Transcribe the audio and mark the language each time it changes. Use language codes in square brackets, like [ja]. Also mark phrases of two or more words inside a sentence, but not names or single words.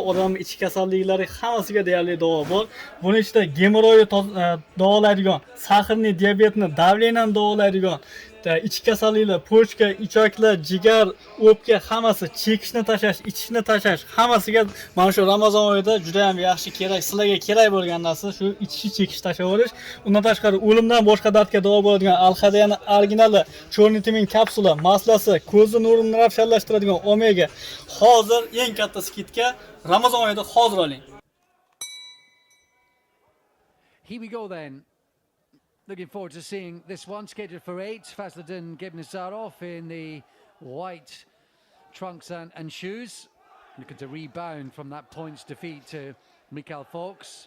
[uz] Odamning ichki kasalliklari hammasiga deyarli davo bor. Buning ichida gemoroyni davolaydigan, sahrni, diabetni, davleniyani davolaydigan, ichki kasalliklar, pochka, ichaklar, jigar, o'pka hammasi, chekishni tashlash, ichishni tashlash hammasiga mana shu Ramazon oyida juda ham yaxshi kerak, sizlarga kerak bo'lgan narsa shu ichish, chekish, tashlab olish. Undan tashqari o'limdan boshqa dardga davo bo'ladigan Al-Hadiyani originali, cho'rni timin kapsula, maslasi, ko'zni nurini ravshanlashtiradigan omega. Hozir eng katta skidka Ramazon oyida hozir oling. [en] Here we go then. Looking forward to seeing this one, scheduled for 8. Fazliddn Goibnazarov in the white trunks and shoes. Looking to rebound from that points defeat to Mikhail Fox.